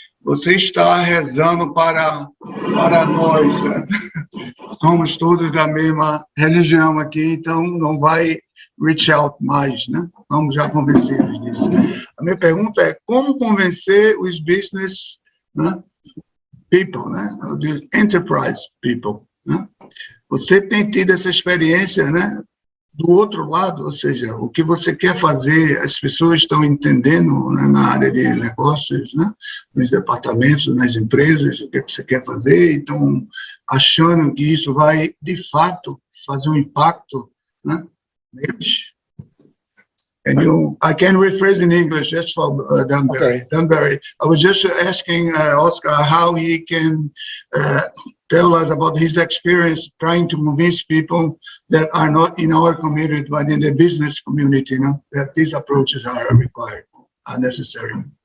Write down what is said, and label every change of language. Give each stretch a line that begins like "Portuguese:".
Portuguese: Você está rezando para nós, certo? Somos todos da mesma religião aqui, então não vai
English: reach out
Portuguese: mais, né? Estamos já convencidos disso. A minha pergunta é como convencer os business, né, people, né?
English: The enterprise people, né?
Portuguese: Você tem tido essa experiência, né? Do outro lado, ou seja, o que você quer fazer, as pessoas estão entendendo, né, na área de negócios, né, nos departamentos, nas empresas, o que você quer fazer, estão achando que isso vai, de fato, fazer um impacto, né, neles.
English: I can rephrase in English, just for Dunbury. Okay. Dunbury. I was just asking Óscar how he can tell us about his experience trying to convince people that are not in our community, but in the business community, you know, that these approaches are required, are necessary.